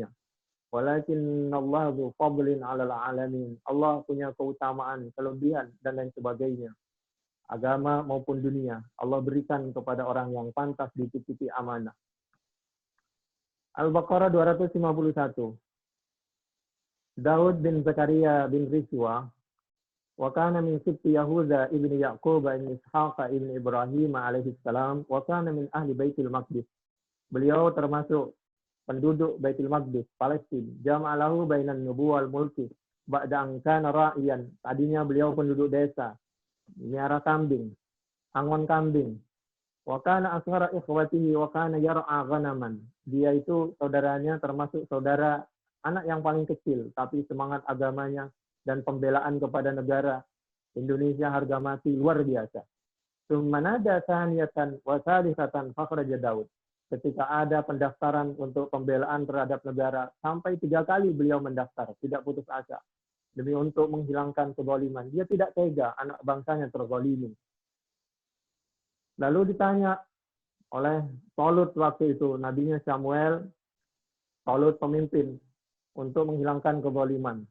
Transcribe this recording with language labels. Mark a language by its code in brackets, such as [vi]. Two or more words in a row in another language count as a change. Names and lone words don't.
[ar] ولكن الله ذو فضل على العالمين. [id] Allah punya keutamaan, kelebihan dan lain sebagainya. Agama maupun dunia, Allah berikan kepada orang yang pantas dititipi amanah. Al-Baqarah 251. [ar] داود بن زكريا بن رسوى وكان من سبط يهوذا ابن يعقوب ابن إسحاق ابن إبراهيم عليه السلام وكان من أهل بيت المقدس. [id] Beliau termasuk penduduk Baitul Maqdis, Palestina. [ar] جمع له بين النبوة والملك بعد أن كان راعيا. [id] Tadinya beliau penduduk desa, miara kambing, angon kambing. [ar] وكان أصغر إخوته وكان يرعى غنما. [id] Dia itu saudaranya termasuk saudara anak yang paling kecil, tapi semangat agamanya dan pembelaan kepada negara Indonesia harga mati luar biasa. [ar] ثم نادى ثانية وثالثة فخرج داود. [id] Ketika ada pendaftaran untuk pembelaan terhadap negara, sampai 3 kali beliau mendaftar, tidak putus asa. Demi untuk menghilangkan kezaliman. Dia tidak tega anak bangsanya terzalimi. Lalu ditanya oleh Talut waktu itu, nabinya Samuel, Talut pemimpin untuk menghilangkan kezaliman.